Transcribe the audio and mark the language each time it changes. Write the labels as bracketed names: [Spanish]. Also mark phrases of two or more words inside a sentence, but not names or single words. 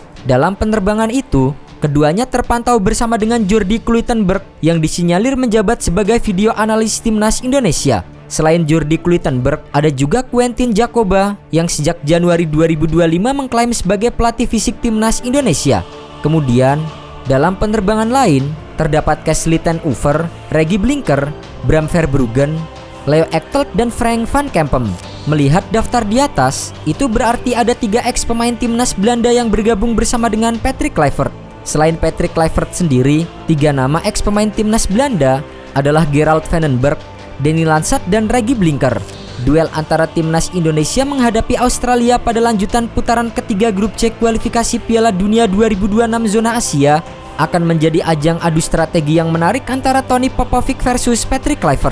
[Indonesian] Dalam penerbangan itu, keduanya terpantau bersama dengan Jordi Kluitenberg yang disinyalir menjabat sebagai video analis timnas Indonesia. Selain Jordi Kluitenberg, ada juga Quentin Jacoba yang sejak Januari 2025 mengklaim sebagai pelatih fisik timnas Indonesia. Kemudian, dalam penerbangan lain, terdapat Kesley ten Oever, Regie Blinker, Bram Verbruggen, Leo Echtelt, dan Frank van Kempen. Melihat daftar di atas, itu berarti ada 3 ex pemain timnas Belanda yang bergabung bersama dengan Patrick Kluivert. Selain Patrick Kluivert sendiri, 3 nama ex pemain timnas Belanda adalah Gerald Vandenberg, Denny Lansat, dan Regie Blinker. Duel antara timnas Indonesia menghadapi Australia pada lanjutan putaran ketiga grup C kualifikasi Piala Dunia 2026 zona Asia akan menjadi ajang adu strategi yang menarik antara Tony Popovic versus Patrick Kluivert.